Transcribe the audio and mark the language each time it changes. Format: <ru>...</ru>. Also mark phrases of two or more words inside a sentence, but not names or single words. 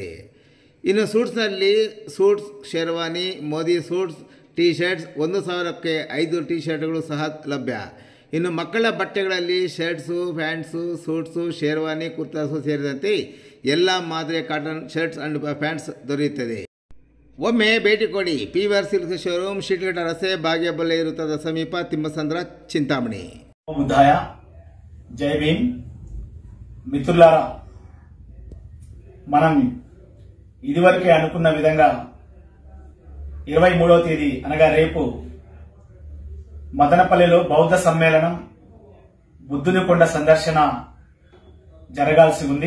<kn>ಇನ್ನು ಸೂಟ್ಸ್ನಲ್ಲಿ ಸೂಟ್ಸ್, ಶೇರ್ವಾನಿ,</kn> <en>Modi suits, T shirts</en> <kn>1,000ಕ್ಕೆ 5 ಟೀ ಶರ್ಟ್ಗಳು ಸಹ ಲಭ್ಯ. ಇನ್ನು ಮಕ್ಕಳ ಬಟ್ಟೆಗಳಲ್ಲಿ ಶರ್ಟ್ಸು, ಪ್ಯಾಂಟ್ಸು, ಸೂಟ್ಸು, ಶೇರ್ವಾನಿ, ಕುರ್ತಾಸು ಸೇರಿದಂತೆ ಎಲ್ಲ ಮಾದರಿಯ</kn> <en>cotton shirts and pants</en> <kn>ದೊರೆಯುತ್ತದೆ. ಒಮ್ಮೆ ಭೇಟಿ ಕೊಡಿ. ಪಿವಿಆರ್ ಸಿಲ್ಕ್ ಶೋರೂಮ್, ಶಿಡ್ಲಘಟ್ಟ ರಸ್ತೆ, ಬಾಗೇಪಲ್ಲಿ ವೃತ್ತದ ಸಮೀಪ, ತಿಮ್ಮಸಂದ್ರ, చింతామణి.</kn> <te>బుద్ధాయ జై భీమ్. మిత్రులారా, మనం ఇదివరకే అనుకున్న విధంగా 23వ తేదీ అనగా రేపు మదనపల్లిలో బౌద్ధ సమ్మేళనం, బుద్ధుని కొండ సందర్శన జరగాల్సి ఉంది.</te>